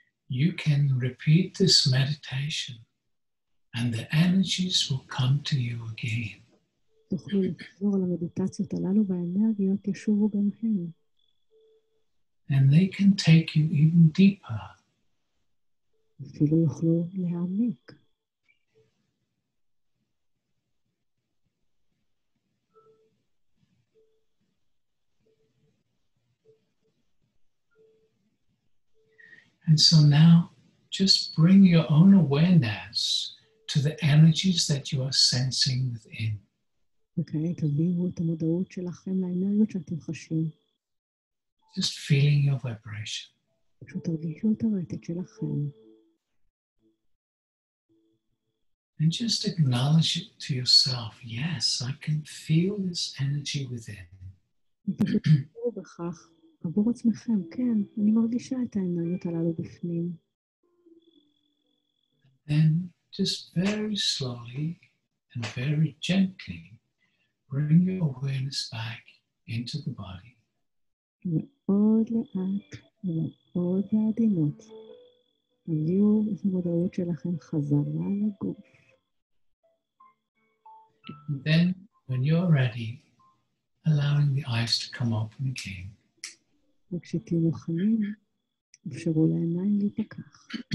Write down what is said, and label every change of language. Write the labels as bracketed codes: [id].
[en] You can repeat this meditation and the energies will come to you again. [he] תוכלו לחזור על המדיטציות הללו והאנרגיות ישובו גם הן. [en] And they can take you even deeper. [he] אפילו יוכלו להעמיק. [en] And so now just bring your own awareness to the energies that you are sensing within. [he] וכעת תביאו את המודעות שלכם לאנרגיות שאתם חשים. [en] Just feeling your vibration. [he] פשוט תרגישו את הרטט שלכם. [en] And just acknowledge it to yourself. Yes, I can feel this energy within. [he] ופשוט תראו בכך עבור עצמכם, כן, אני מרגישה את האנרגיות הללו בפנים. [en] Then just very slowly and very gently bring your awareness back into the body. [he] מאוד לאט ומאוד בעדינות. תביאו את המודעות שלכם חזרה לגוף. [en] And then when you're ready, allowing the eyes to come open again. [he] וכשתהיו מוכנים, אפשרו לעיניים להיפקח.